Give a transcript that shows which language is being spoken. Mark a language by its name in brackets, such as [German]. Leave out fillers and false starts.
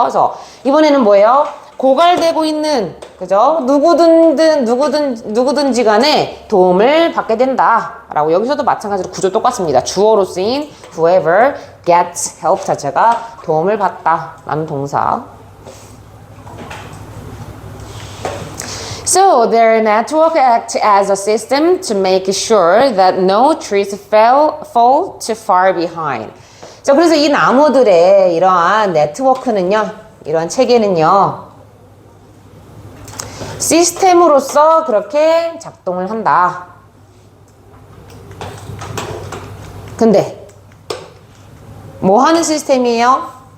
[Korean] 그래서 이번에는 뭐예요? 고갈되고 있는, 그죠? 누구든지 간에 도움을 받게 된다. 라고 여기서도 마찬가지로 구조 똑같습니다. 주어로 쓰인 [English] whoever gets help [Korean] 자체가 도움을 받다 라는 동사. [English] So their network acts as a system to make sure that no trees fall too far behind. [Korean] 자, 그래서 이 나무들의 이러한 네트워크는요, 이러한 체계는요, 시스템으로서 그렇게 작동을 한다. 근데 뭐 하는 시스템이에요?